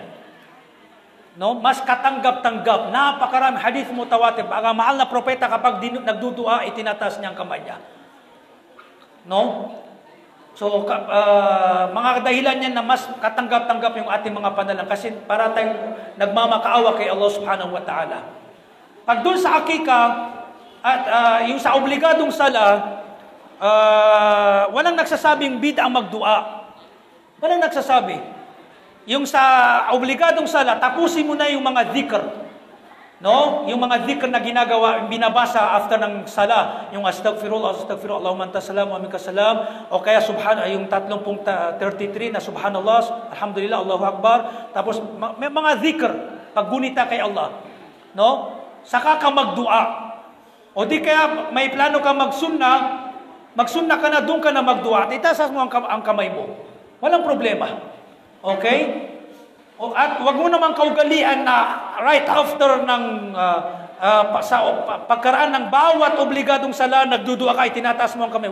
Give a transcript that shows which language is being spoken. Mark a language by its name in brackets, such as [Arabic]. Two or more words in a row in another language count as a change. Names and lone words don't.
[Filipino] No, mas katanggap-tanggap. Napakarami [Arabic] حديث متواتر. [Filipino] Ang mahal na propeta kapag nagdudua, itinataas niya ang kamay niya. No? So, mga dahilan yan na mas katanggap-tanggap yung ating mga panalangin kasi para tayong nagmamakaawa kay [Arabic] الله سبحانه وتعالى. [Filipino] Pag doon sa akika at yung sa obligadong sala, walang nagsasabing bid'ah magdua. Walang nagsasabi. Yung sa obligadong sala, tapusin mo na yung mga dhikr. No? Yung mga dhikr na ginagawa, binabasa after ng sala. Yung [Arabic] أستغفر الله اللهم أنت السلام ومنك السلام. [Filipino] O kaya yung 33 na [Arabic] سبحان الله الحمد لله الله أكبر. [Filipino] Tapos may mga dhikr, paggunita kay Allah. No? Saka ka magdua. O di kaya may plano ka magsunna ka na, doon ka na magdua. At itasas mo ang kamay mo. Walang problema. Okay? At wag mo naman kaugalian na [English] right after [Filipino] ng pagkaraan ng bawat obligadong sala, nagdudua ka, itinataas mo ang kamay.